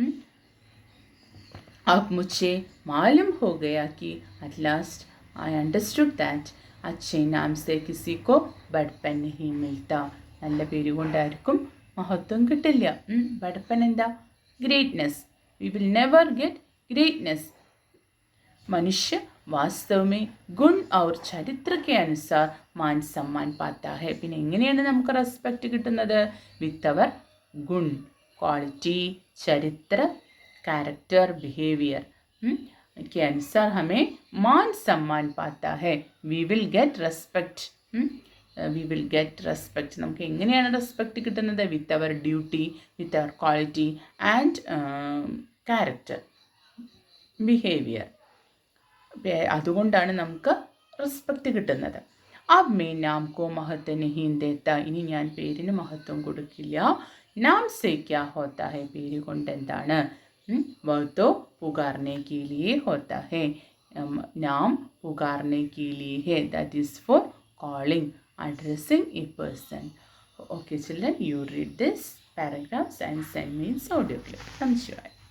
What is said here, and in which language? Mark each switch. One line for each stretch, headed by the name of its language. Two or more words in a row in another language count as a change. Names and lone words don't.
Hindi: अब मुझे मालूम हो गया कि
English: at last I understood that
Hindi: अच्छे नाम से किसी को बड़पन नहीं मिलता.
Malayalam: നല്ല പേര് കൊണ്ടായിരിക്കും മഹത്വം കിട്ടില്ല. ബടപ്പൻ എന്താ? ഗ്രേറ്റ്നെസ്.
English: We will never get greatness.
Hindi: मनुष्य वास्तव में गुण और ചരിത്ര के अनुसार मान सम्मान पाता है.
Malayalam: പിന്നെ എങ്ങനെയാണ് നമുക്ക് റെസ്പെക്റ്റ് കിട്ടുന്നത്?
English: with our
Hindi: गुण, क्वालिटी, चरित्र,
English: character, behaviour
Hindi: के अनुसार हमें मान सम्मान पाता है.
English: we will get respect.
Malayalam: നമുക്ക് എങ്ങനെയാണ് റെസ്പെക്റ്റ് കിട്ടുന്നത്?
English: with our duty, with our quality and character, behaviour.
Malayalam: അതുകൊണ്ടാണ് നമുക്ക് റെസ്പെക്റ്റ് കിട്ടുന്നത്.
Hindi: अब मैं नाम को महत्व नहीं देता.
Malayalam: ഇനി ഞാൻ പേരിന് മഹത്വം കൊടുക്കില്ല.
Hindi: नाम से क्या होता है?
Malayalam: പേര് കൊണ്ട് എന്താണ്?
Hindi: वह तो पुकारने के लिए होता है. नाम पुकारने के लिए है.
English: that is for calling, addressing a person. Okay children, you read this paragraphs and send me its audio clip. Thank you.